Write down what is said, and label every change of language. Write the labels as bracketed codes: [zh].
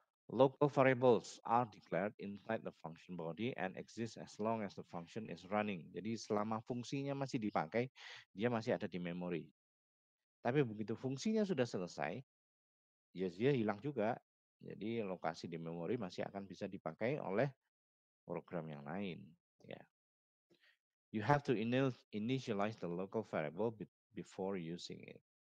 [en] Local variables are declared inside the function body and exist as long as the function is running. [id] Jadi selama fungsinya masih dipakai, dia masih ada di memori. Tapi begitu fungsinya sudah selesai, ya dia hilang juga. Jadi lokasi di memori masih akan bisa dipakai oleh program yang lain. Ya. [en] You have to initialize the local variable before using it.